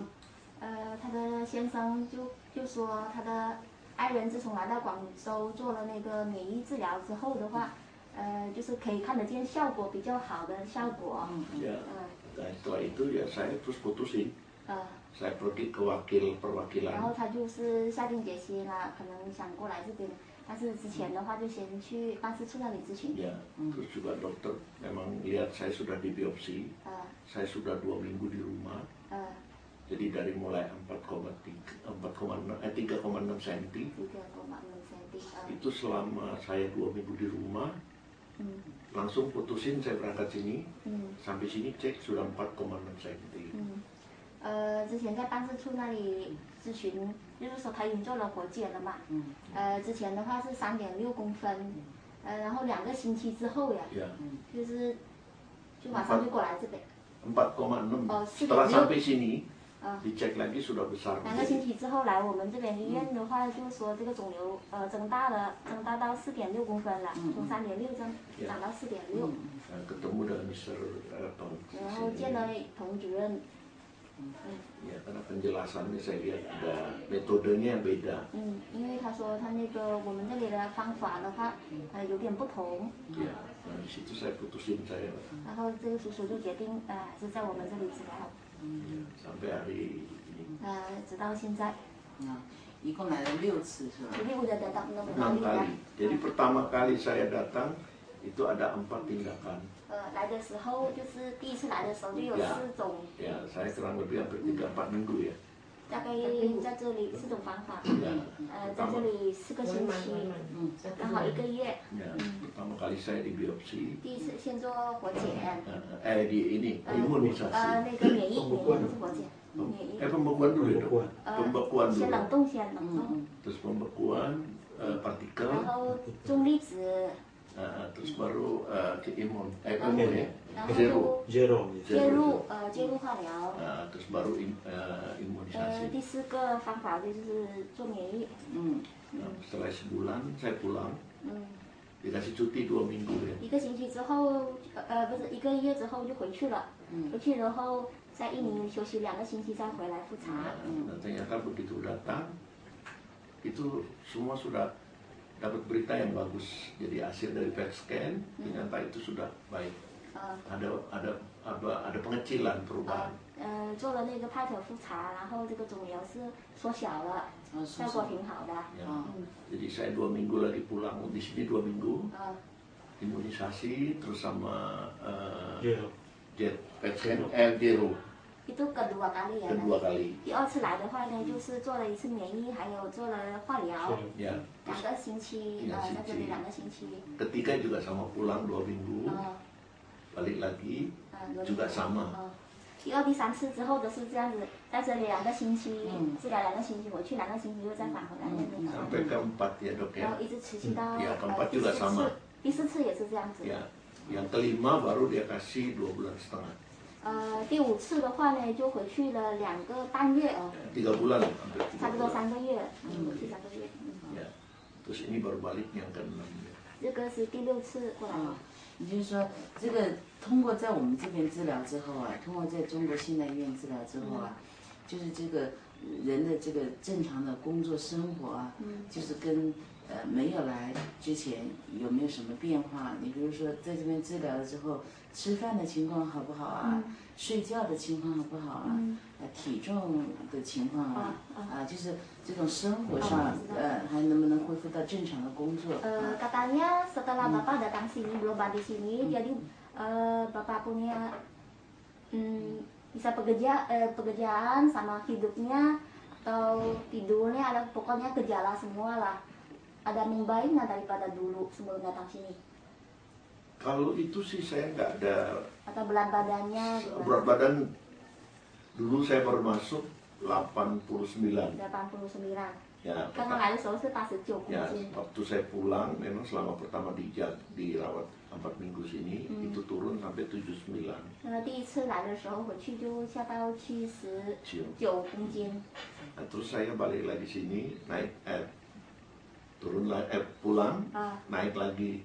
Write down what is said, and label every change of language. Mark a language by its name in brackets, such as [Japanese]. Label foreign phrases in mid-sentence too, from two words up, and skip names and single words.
[Chinese] 他的先生就说他的爱人自从来到广州做了那个免疫治疗之后的话，就是可以看得见效果比较好的效果。 [Indonesian] Setelah itu ya saya terus putusin. Saya pergi ke perwakilan. [Chinese] 然后他就是下定决心了，可能想过来这边，但是之前的话就先去办事处那里咨询。 [Indonesian] Ya, terus juga dokter memang lihat saya sudah dibiopsi, saya sudah 2 minggu di rumah. Jadi dari mulai 3,6 cm. Itu selama saya 2 minggu di rumah, langsung putusin saya berangkat sini, sampai sini cek sudah 4,6 cm. [Chinese] 之前在办事处那里咨询，就是说他已经做了活检了嘛。之前的话是3.6公分，然后2个星期之后呀，就马上就过来这边。 [Indonesian] 4,6 setelah sampai sini. Dicek lagi sudah besar. [Chinese] 2个星期之后来我们这边医院的话，就是说这个肿瘤增大到4.6公分了，从3.6长到4.6。 [Indonesian] ketemu dengan Mr. Tong. [Chinese] 然后见了童主任。 [Indonesian] Ya, karena penjelasannya saya lihat ada metodenya yang beda. [Chinese] 因为他说他那个我们这里的方法的话，有点不同。 [Indonesian] Ya, di situ saya putusin saya. [Chinese] 然后这个叔叔就决定还是在我们这里治疗。 [Indonesian] sampai hari ini. [Chinese] 直到现在。一共来了6次是吧？ [Indonesian] Jadi udah datang 6 6 kali. kali. Jadi pertama kali saya datang itu ada 4 tindakan. [Chinese] 来的时候就是第一次来的时候就有4种。 [Indonesian] Ya, saya kurang lebih hampir 3-4 minggu ya. [Chinese] 大概在这里4种方法。在这里4个星期，刚好1个月。 [Indonesian] Pertama kali saya dibiopsi. [Chinese] 第一次先做活检。 [Indonesian] imunisasi. [Chinese] 那个免疫不是活检。 [Indonesian] pembekuan dulu ya dok? Pembekuan dulu. [Chinese] 先冷冻先冷冻。 [Indonesian] Terus pembekuan partikel. [Chinese] 然后重粒子。 [Indonesian] terus baru ke imun, [Chinese] 介入化疗。 [Indonesian] terus baru imunisasi. [Chinese] 第4个方法就是做免疫。 [Indonesian] setelah sebulan saya pulang, dikasih cuti 2 minggu ya. [Chinese] 1 个星期之后，不是1个月之后就回去了。回去然后在印尼休息2个星期再回来复查。 [Indonesian] Dan ternyata begitu datang, itu semua sudah dapat berita yang bagus. Jadi hasil dari [English] PET scan [Indonesian] ternyata itu sudah baik. Ada pengecilan perubahan. [Chinese] 做了那个PET复查，然后这个肿瘤是缩小了，效果挺好的。 [Indonesian] Jadi saya 2 minggu lagi pulang, di sini 2 minggu. Imunisasi terus sama [English] PET scan [Indonesian] Gero. Itu kedua kali ya. Kedua kali. [Chinese] 第2次来的话呢，就是做了1次免疫，还有做了化疗。 [Indonesian] Ya. [Chinese] 2个星期，在这里2个星期。 [Indonesian] Ketiga juga sama, pulang 2 minggu, balik lagi juga sama. [Chinese] 第2、第3次之后都是这样子，在这里2个星期，治疗2个星期，回去2个星期又再返回来那种。 [Indonesian] Sampai keempat ya dok ya. [Chinese] 然后一直持续到 [Indonesian] keempat [Chinese] 第 [Indonesian] juga [Chinese] 4 [Indonesian] sama. [Chinese] 次，第4次也是这样子。 [Indonesian] Ya. Yang kelima baru dia kasih 2,5 bulan. [Chinese] 第5次的话呢，就回去了2个半月哦。 [Indonesian] 3 bulan. [Chinese] 差不多3个月，回去3个月。 [Indonesian] Ya. Terus ini baru balik yang ke-6 ya. [Chinese] 这个是第6次过来。也就是说，这个通过在我们这边治疗之后啊，通过在中国现代医院治疗之后啊，就是这个人的这个正常的工作生活啊，就是跟没有来之前有没有什么变化？你比如说在这边治疗了之后，吃饭的情况好不好啊？睡觉的情况好不好啊？体重的情况啊，就是这种生活上，还能不能恢复到正常的工作 [Indonesian] ？Katanya setelah Bapak datang sini berobat di sini, jadi Bapak punya bisa pekerjaan sama hidupnya atau tidurnya ada pokoknya gejala semua lah. Ada membaik nggak daripada dulu sebelum datang sini? Kalau itu sih saya nggak ada. Atau berat badannya? Berat badan dulu saya baru masuk 89. 89. Ya. [Chinese] 刚刚来的时候是89公斤。 [Indonesian] Ya, waktu saya pulang memang selama pertama dirawat 4 minggu sini itu turun sampai 79. [Chinese] 第一次来的时候回去就下到79公斤。 [Indonesian] Nah, terus saya balik lagi sini naik turun lagi pulang naik lagi.